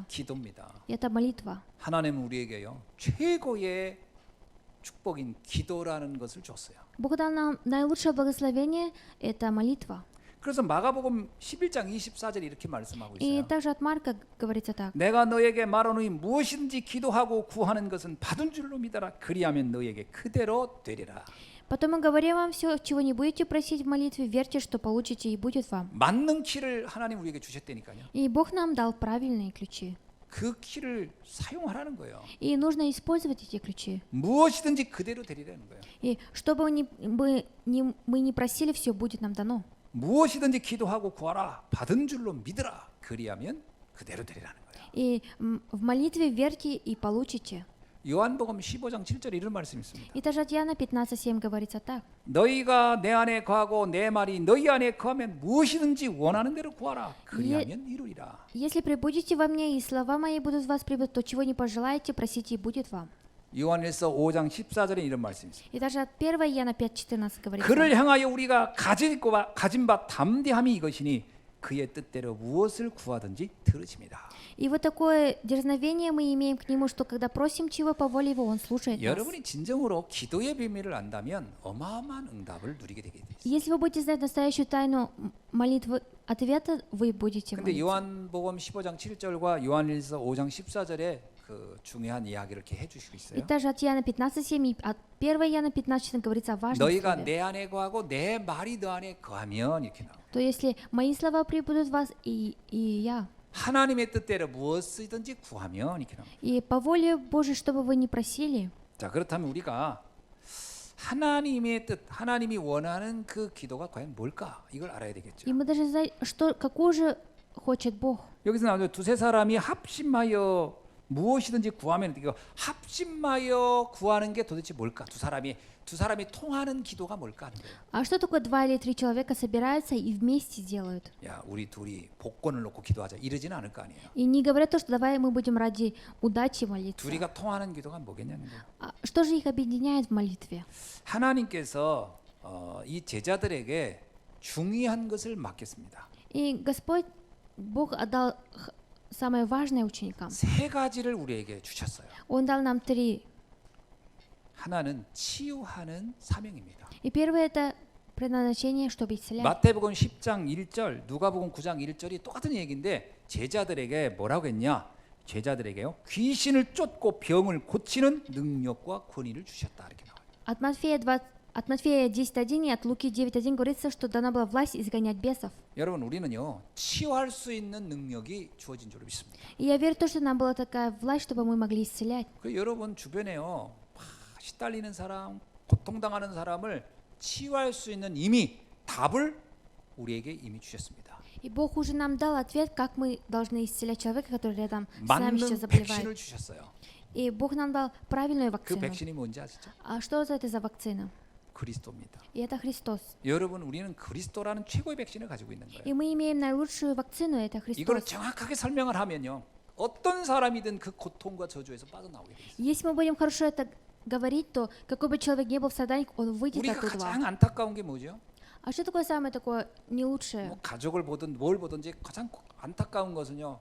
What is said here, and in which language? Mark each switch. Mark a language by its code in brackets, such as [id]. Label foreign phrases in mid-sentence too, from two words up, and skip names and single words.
[ko] 기도입니다. [ru] Это молитва. [ko] 하나님은 우리에게요 최고의 축복인 기도라는 것을 줬어요. [ru] Бог дал нам наилучшее благословение – это молитва. [ko] 그래서 마가복음 11장 24절에 이렇게 말씀하고 [ru] И [ko] 있어요. [ru] также от Марка говорится так. [ko] 내가 너에게 말하노니 무엇이든지 기도하고 구하는 것은 받은 줄로 믿어라. 그리하면 너에게 그대로 되리라. [ru] Потом мы говорим вам все, чего не будете просить в молитве, верьте, что получите, и будет вам. [ko] 맞는 키를 하나님 우리에게 주셨다니까요. [ru] И Бог нам дал правильные ключи. [ko] 그 키를 사용하라는 거예요. [ru] И нужно использовать эти ключи. [ko] 무엇이든지 그대로 되리라는 거예요. [ru] И что бы мы ни просили, все будет нам дано. [ko] 무엇이든지 기도하고 구하라. 받은 줄로 믿으라. 그리하면 그대로 되리라는 거예요. [ru] И в молитве верьте и получите. [ko] 요한복음 15장 7절에 이런 말씀이 있습니다. [ru] И даже от Иоанна 15:7 говорится так. [ko] 너희가 내 안에 거하고 내 말이 너희 안에 거하면 무엇이든지 원하는 대로 구하라. 그리하면 이루리라. [ru] Если пребудете во мне, и слова мои будут в вас пребывать, то чего не пожелаете, просите, и будет вам. [ko] 요한일서 5장 14절에 이런 말씀이 있습니다. [ru] И даже от 1 Иоанна 5:14 говорится. [ko] 그를 향하여 우리가 가진 바 담대함이 이것이니 그의 뜻대로 무엇을 구하든지 들으십니다. [ru] И вот такое дерзновение мы имеем к нему, что когда просим чего по воле его, он слушает нас. [ko] 여러분이 진정으로 기도의 비밀을 안다면 어마어마한 응답을 누리게 되게 돼 있어요. [ru] Если вы будете знать настоящую тайну молитвы ответа, вы будете [ko] 근데 [ru] молиться. [ko] 요한복음 15장 7절과 요한일서 5장 14절에 그 중요한 이야기를 이렇게 해주시고 [ru] И [ko] 있어요. [ru] также от Иоанна 15:7 и от 1 Иоанна 15:14 говорится о важном [ko] 너희가 [ru] слове. [ko] 내 안에 거하고 내 말이 너 안에 거하면 이렇게 나와. [ru] То если мои слова прибудут в вас, и я, [ko] 하나님의 뜻대로 무엇이든지 구하면 이렇게 나와. [ru] и по воле Божией, что бы вы ни просили, [ko] 자 그렇다면 우리가 하나님의 뜻, 하나님이 원하는 그 기도가 과연 뭘까? 이걸 알아야 되겠죠. [ru] и мы должны знать, что, какую же хочет Бог. [ko] 여기서 나오죠. 두세 사람이 합심하여 무엇이든지 구하면 이거 합심하여 구하는 게 도대체 뭘까? 두 사람이 통하는 기도가 뭘까 하는 거예요. [ru] А что такое 2 или 3 человека собираются и вместе делают? [ko] 야, 우리 둘이 복권을 놓고 기도하자. 이러지는 않을 거 아니에요. [ru] И не говорят то, что давай мы будем ради удачи молиться. [ko] 둘이가 통하는 기도가 뭐겠냐는 거예요. [ru] А что же их объединяет в молитве? [ko] 하나님께서 이 제자들에게 중요한 것을 맡겼습니다. [ru] И Господь, Бог отдал самое важное ученикам. [ko] 세 가지를 우리에게 주셨어요. [ru] Он дал нам 3. [ko] 하나는 치유하는 사명입니다. [ru] И первое это предназначение, чтобы исцелять. [ko] 마태복음 10장 1절, 누가복음 9장 1절이 똑같은 얘기인데 제자들에게 뭐라고 했냐? 제자들에게요. 귀신을 쫓고 병을 고치는 능력과 권위를 주셨다. 이렇게 나와요. [ru] От Матфея 10:1 и от Луки 9:1 говорится, что дана была власть изгонять бесов. [ko] 여러분 우리는요. 치유할 수 있는 능력이 주어진 줄로 믿습니다. [ru] И я верю в то, что нам была такая власть, чтобы мы могли исцелять. [ko] 그 여러분 주변에요. 시달리는 사람, 고통당하는 사람을 치유할 수 있는 이미 답을 우리에게 이미 주셨습니다. [ru] И Бог уже нам дал ответ, как мы должны исцелять человека, который рядом с нами сейчас [ko] 맞는 백신을 [ru] заболевает. [ko] 주셨어요. [ru] И Бог нам дал правильную [ko] 그 [ru] вакцину. [ko] 백신이 뭔지 아시죠? [ru] А что это за вакцина? [ko] 그리스도입니다. [ru] И это Христос. [ko] 여러분 우리는 그리스도라는 최고의 백신을 가지고 있는 거예요. [ru] И мы имеем наилучшую вакцину, это [ko] 이걸 [ru] Христос. [ko] 정확하게 설명을 하면요. 어떤 사람이든 그 고통과 저주에서 빠져나오게 돼요. [ru] Если мы будем хорошо это говорить, то какой бы человек ни был в страданиях, он выйдет [ko] 우리가 [ru] оттуда. [ko] 가장 안타까운 게 뭐죠? [ru] А что такое самое такое не лучшее? [ko] 뭐 가족을 보든 뭘 보든지 가장 안타까운 것은요.